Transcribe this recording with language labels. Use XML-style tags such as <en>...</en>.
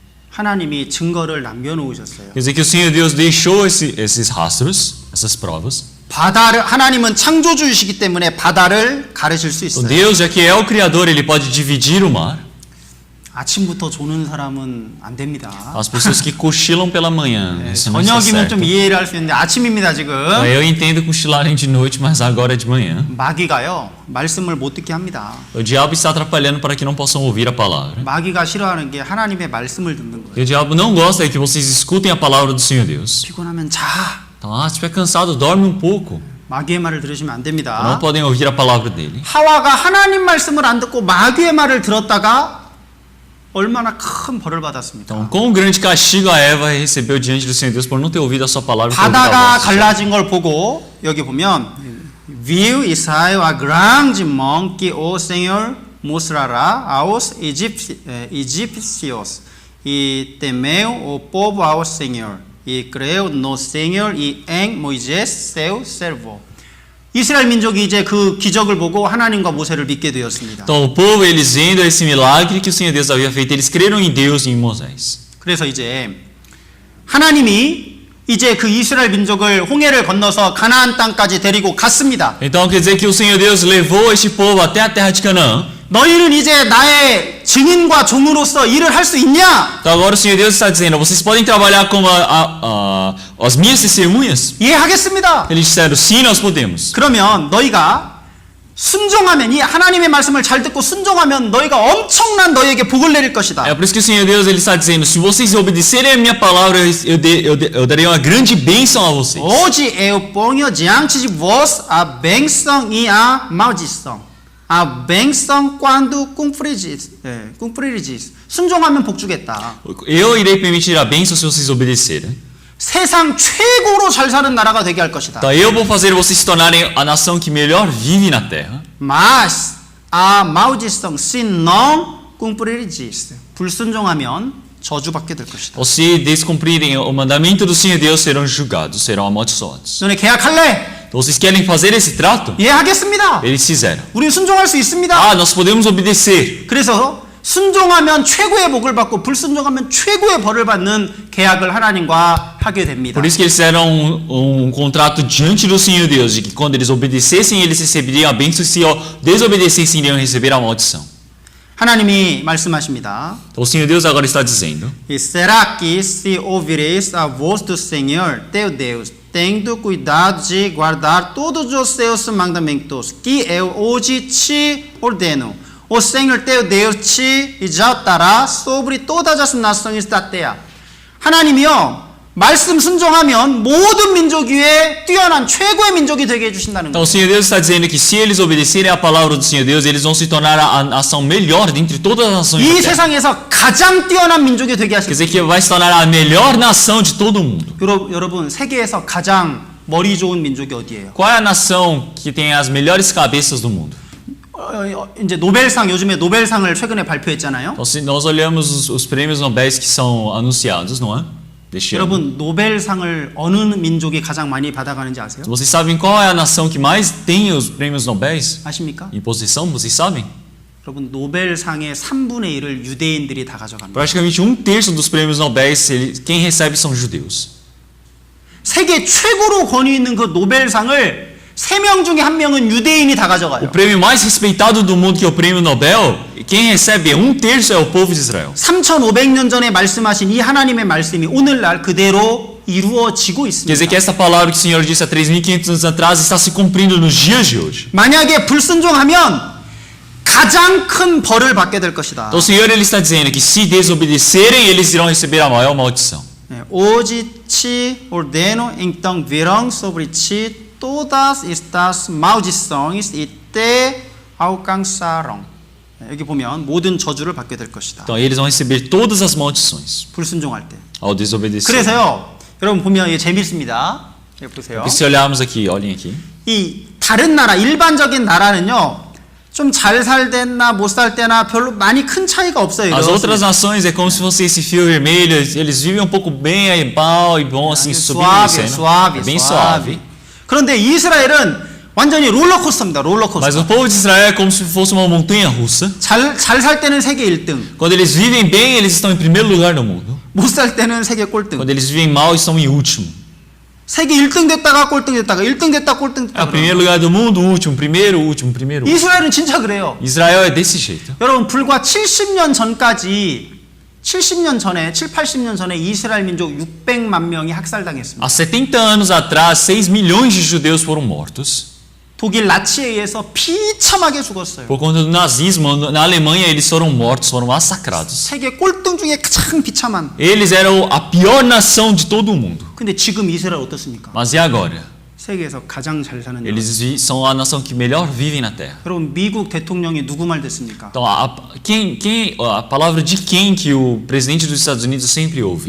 <ko>하나님이 증거를 남겨놓으셨어요.</ko> <pt>Quer dizer que o Senhor Deus deixou esses rastros, essas provas.</pt> <ko>바다를 하나님은 창조주이시기 때문에 바다를 가르실 수</ko> <pt>Então,</pt> <ko>있어요.</ko> <pt>Deus, já que é o Criador, Ele pode dividir o mar.</pt> <ko>아침부터 조는 사람은 안 됩니다.</ko> <pt>As pessoas que cochilam pela manhã, isso não está</pt> <ko>저녁이면</ko> <pt>certo.</pt> <ko>좀 이해를 할 수 있는데 아침입니다 지금.</ko> <pt>Eu entendo cochilarem de noite, mas agora é de manhã.</pt> <ko>마귀가요 말씀을 못 듣게 합니다.</ko> <pt>O diabo está atrapalhando para que não possam ouvir a palavra.</pt> <ko>마귀가 싫어하는 게 하나님의 말씀을 듣는 거예요.</ko> <pt>E o diabo não gosta de que vocês escutem a palavra do Senhor Deus.</pt> <ko>피곤하면 자.</ko> <pt>Então, se estiver cansado, dorme um pouco.</pt> <ko>마귀의 말을 들으시면 안</ko> <pt>Não</pt> <ko>됩니다.</ko> <pt>podem ouvir a palavra dele.</pt> <ko>하와가 하나님 말씀을 안 듣고 마귀의 말을 들었다가 얼마나 큰 벌을 받았습니까?</ko> <pt>Então, quão grande castigo a Eva recebeu diante do Senhor Deus por não ter ouvido a sua palavra e ter ouvido a</pt> <ko>바다가</ko> <pt>voz do Senhor.</pt> <ko>갈라진 걸 보고 여기 보면</ko> <pt>viu Israel a grande mão que o Senhor mostrará aos egípcios e temeu o povo ao Senhor e creu no Senhor e em Moisés seu servo.</pt> <ko>이스라엘 민족이 이제 그 기적을 보고 하나님과 모세를 믿게 되었습니다.</ko> <pt>Então, o povo, eles vendo esse milagre que o Senhor Deus havia feito, eles creram em Deus e em Moisés.</pt> <ko>그래서 이제 하나님이 이제 그 이스라엘 민족을 홍해를 건너서 가나안 땅까지 데리고 갔습니다.</ko> <pt>Então, quer dizer que o Senhor Deus levou este povo até a terra de Canaã.</pt> <ko>너희는 이제 나의 증인과 종으로서 일을 할 수 있냐?</ko> <pt>Então, agora o Senhor Deus está dizendo, vocês podem trabalhar como as minhas testemunhas?</pt> <ko>예, 하겠습니다.</ko> <pt>Eles disseram, sim, nós podemos.</pt> <ko>그러면 너희가 순종하면 이 하나님의 말씀을 잘 듣고 순종하면 너희가 엄청난 너희에게 복을 내릴 것이다.</ko> <pt>É por isso que o Senhor Deus ele está dizendo, se vocês obedecerem a minha palavra, eu darei uma grande bênção a vocês. Hoje eu ponho diante de vós a bênção e a maldição. A bênção quando cumprireis.</pt> <ko>순종하면 복 주겠다.</ko> <pt>Eu irei permitir a bênção se vocês obedecerem.</pt> <ko>세상 최고로 잘 사는 나라가 되게 할 것이다.</ko> <pt>Então eu vou fazer vocês se tornarem a nação que melhor vive na terra. Mas a maldição se não cumprireis.</pt> <ko>불순종하면 저주받게 될 것이다.</ko> <pt>Ou se descumprirem o mandamento do Senhor Deus, serão julgados, serão amaldiçoados.</pt> <ko>너네 계약할래?</ko> <pt>Então vocês querem fazer esse trato?</pt> <ko>예, 하겠습니다.</ko> <pt>Eles fizeram.</pt> <ko>우리 순종할 수 있습니다.</ko> <pt>Ah, nós podemos obedecer.</pt> <ko>그래서 순종하면 최고의 복을 받고 불순종하면 최고의 벌을 받는 계약을 하나님과 하게 됩니다.</ko> <pt>Por isso que eles fizeram um contrato diante do Senhor Deus, de que quando eles obedecessem, eles receberiam a bênção, e se desobedecessem, iriam receber a maldição.</pt> <ko>하나님이 말씀하십니다.</ko> <pt>Então o Senhor Deus agora está dizendo: E será que se ouvireis a voz do Senhor teu Deus, tendo cuidado de guardar todos os seus mandamentos, que eu hoje te ordeno, o Senhor teu Deus te exaltará sobre todas as nações da terra.</pt> <ko>하나님이요, 말씀 순종하면 모든 민족 위에 뛰어난 최고의 민족이 되게 해주신다는</ko> <pt>Então o Senhor Deus está dizendo que se eles obedecerem a palavra do Senhor Deus, eles vão se tornar a nação melhor dentre todas as nações</pt> <ko>이</ko> <pt>da terra.</pt> <ko>세상에서 가장 뛰어난 민족이 되게</ko> <pt>Quer</pt> <ko>하실</ko> <pt>dizer que vai se tornar a melhor nação de todo o mundo.</pt> <ko>여러분, 세계에서 가장 머리 좋은 민족이 어디예요?</ko> <pt>Qual é a nação que tem as melhores cabeças do mundo?</pt> <ko>이제 노벨상, 요즘에 노벨상을 최근에 발표했잖아요.</ko> <pt>Então, se nós olhamos os prêmios Nobel que são anunciados, não é? Deste ano.</pt> <ko>여러분, 노벨상을 어느 민족이 가장 많이 받아가는지 아세요?</ko> <pt>Vocês sabem qual é a nação que mais tem os prêmios Nobel</pt> <ko>아십니까?</ko> <pt>em posição? Vocês sabem?</pt> <ko>여러분, 노벨상의 3분의 1을 유대인들이 다 가져갑니다.</ko> <pt>Praticamente 1/3 dos prêmios Nobel, quem recebe são judeus.</pt> <ko>세계 최고로 권위 있는 그 노벨상을 3명 중에 1명은 유대인이 다</ko> <pt>O</pt> <ko>가져가요.</ko> <pt>prêmio mais respeitado do mundo, que é o prêmio Nobel, quem recebe 1/3 é o povo de Israel.</pt> <ko>3,500년 전에 말씀하신 이 하나님의 말씀이 오늘날 그대로 이루어지고</ko> <pt>Quer dizer que essa palavra que o Senhor disse há 3.500 anos atrás está se cumprindo nos dias de hoje.</pt> <ko>만약에 불순종하면 가장 큰 벌을 받게 될 것이다.</ko> <pt>Então o Senhor ele está dizendo que se desobedecerem, eles irão receber a maior maldição. Hoje te ordeno então virão sobre ti todas estas maldições e te alcançarão.</pt> <ko>여기 보면 모든 저주를 받게 될 것이다.</ko> <pt>Então eles vão receber todas as maldições</pt> <ko>불순종할 때.</ko> <pt>ao desobedecer.</pt> <ko>그래서요, 여러분 보면 이게 재밌습니다. 여기 보세요.</ko> <pt>Se olharmos aqui, olhem aqui.</pt> <ko>이 다른 나라, 일반적인 나라는요, 좀 잘 살때나 못 살 때나 별로 많이 큰 차이가 없어요.</ko> <pt>As outras</pt> <ko>이렇습니다.</ko> <pt>nações é como se fosse esse fio vermelho, eles vivem um pouco bem, aí, bom e bom, assim, subindo e 수아비, É bem 수아비. suave.</pt> <ko>그런데 이스라엘은 완전히 롤러코스터입니다.</ko> <pt>Mas</pt> <ko>롤러코스터.</ko> <pt>o povo de Israel é como se fosse uma montanha russa.</pt> <ko>잘 살 때는 세계 1등,</ko> <pt>Quando eles vivem bem, eles estão em primeiro lugar no mundo.</pt> <ko>못 살 때는 세계 꼴등.</ko> <pt>Quando eles vivem mal, estão em último.</pt> <ko>세계 1등 됐다가 꼴등 됐다가 1등 됐다 꼴등</ko> <pt>É o primeiro lugar do mundo, último, primeiro, último, primeiro. último.</pt> <ko>이스라엘은 진짜 그래요.</ko> <pt>Israel é desse jeito.</pt> <ko>여러분 불과 70년 전까지 70년 전에 7, 80년 전에 이스라엘 민족 600만 명이 학살당했습니다.</ko> <pt>Há 70 anos atrás, 6 milhões de judeus foram mortos.</pt> <ko>독일 나치에 의해서 비참하게 죽었어요.</ko> <pt>Por conta do nazismo, na Alemanha eles foram mortos, foram massacrados.</pt> <ko>세계 꼴등 중에 가장 비참한.</ko> <pt>Eles eram a pior nação de todo o mundo.</pt> <ko>근데 지금 이스라엘 어떻습니까?</ko> <pt>Mas e agora?</pt> <ko>세계에서 가장 잘 사는 나라.</ko> <pt>Eles são a nação que melhor vive na Terra.</pt> <ko>여러분 미국 대통령이 누구 말 듣습니까?</ko> <pt>Então, a palavra de quem que o presidente dos Estados Unidos sempre ouve?</pt>